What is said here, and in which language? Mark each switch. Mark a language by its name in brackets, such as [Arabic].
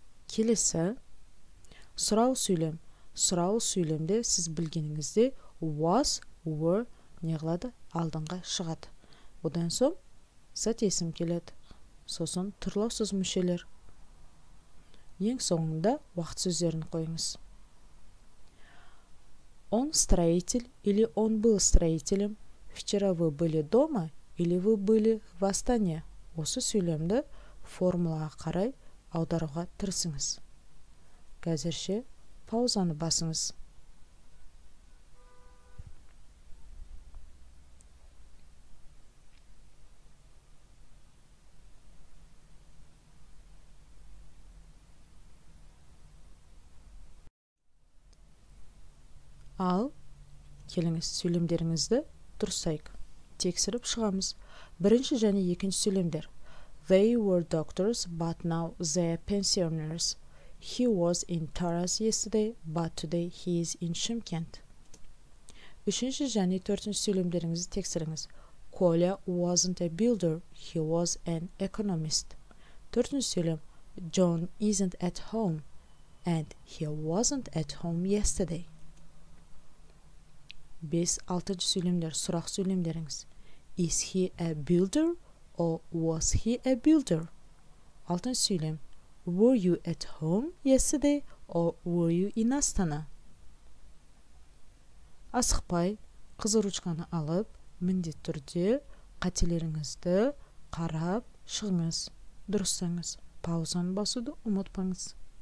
[Kazakh] Келесі сұрау сөйлем. Сұрау сөйлемде сіз білгеніңізде was, were неғылады алдыңға шығады. Одан соң зат есім келеді. Сосын тұрлаусыз мүшелер. Ең соңында уақыт сөздерін қойыңыз. [Russian] Он строитель или он был строителем. Вчера вы были дома или вы были в Астане. [Kazakh] Осы сөйлемді формулаға қарай аударуға тырысыңыз. Қазірше паузаны басыңыз. Ал келіңіз сөйлемдеріңізді дұрыстайық. Тексеріп шығамыз. Бірінші және екінші сөйлемдер. [English] They were doctors, but now they're pensioners. He was in Taraz yesterday, but today he is in Shymkent. [Kazakh] Үшінші және төртінші сөйлемдеріңізді тексеріңіз. [English] Коля wasn't a builder, he was an economist. [Kazakh] Төртінші сөйлем. [English] John isn't at home, and he wasn't at home yesterday. [Kazakh] 5-6 сөйлемдер, сұрақ сөйлемдеріңіз. [English] Is he a builder or was he a builder? [Kazakh] 6 сөйлем. [English] Were you at home yesterday or were you in Astana? [Kazakh] Асықпай, қызыл ручканы алып, міндетті түрде қателеріңізді қарап шығыңыз, дұрыстаңыз. Паузаны басуды ұмытпаңыз.